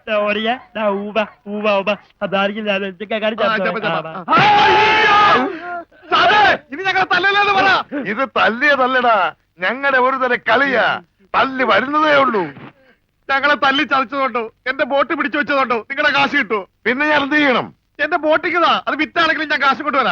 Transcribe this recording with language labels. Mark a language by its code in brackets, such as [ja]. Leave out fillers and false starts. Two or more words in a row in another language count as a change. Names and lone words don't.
[ml] oraya. Da uva, uva, uva. Adargin la lecce cari ഇനി ഞങ്ങളെ തല്ലല്ലെന്ന് പറ. ഇത് തല്ലിയതല്ലടാ, ഞങ്ങളുടെ ഒരു തരം കളിയാ. തല്ലി വരുന്നതേ ഉള്ളൂ. ഞങ്ങളെ തല്ലി ചതച്ചതുകൊണ്ടോ എന്റെ ബോട്ട് പിടിച്ചു വെച്ചതുകൊണ്ടോ നിങ്ങളുടെ കാശ് കിട്ടുമോ? പിന്നെ ഞാൻ എന്ത് ചെയ്യണം? എന്റെ ബോട്ടിക്കതാ, അത് വിറ്റാണെങ്കിലും ഞാൻ കാശ് കൊണ്ടുവരാം.